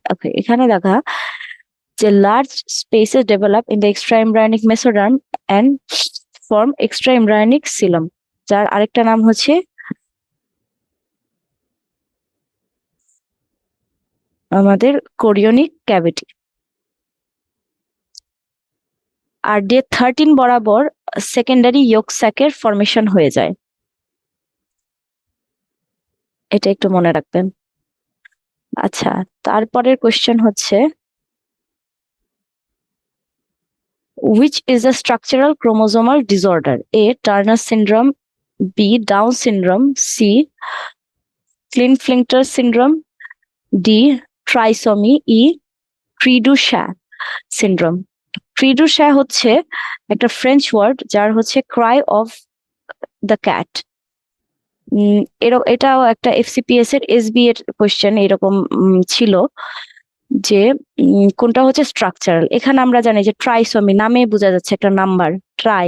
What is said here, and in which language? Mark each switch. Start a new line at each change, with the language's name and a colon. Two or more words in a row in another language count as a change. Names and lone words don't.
English: ওকে,
Bangla: এখানে দেখা যে
English: large spaces develop in the extra embryonic mesoderm and form extra embryonic coelom,
Bangla: যার আরেকটা নাম হচ্ছে আমাদের
English: chorionic cavity.
Bangla: আর ডে 13 বরাবর
English: secondary yolk sac's
Bangla: ফর্মেশন হয়ে যায়, এটা একটু মনে রাখবেন। আচ্ছা, তারপরের কোশ্চেন হচ্ছে
English: which is a structural chromosomal disorder? A. Turner syndrome, B. Down syndrome, C. Klinefelter syndrome, D. Trisomy, E. Cri-du-Chat syndrome.
Bangla: Cri-du-Chat হচ্ছে একটা
English: French word,
Bangla: যার হচ্ছে
English: cry of the cat.
Bangla: এটাও একটা এফসিপিএস এর এসবি এর কোশ্চেন এরকম ছিল যে কোনটা হচ্ছে স্ট্রাকচারাল। এখানে আমরা জানি যে ট্রাইসোমি, নামে বোঝা যাচ্ছে একটা
English: number tri.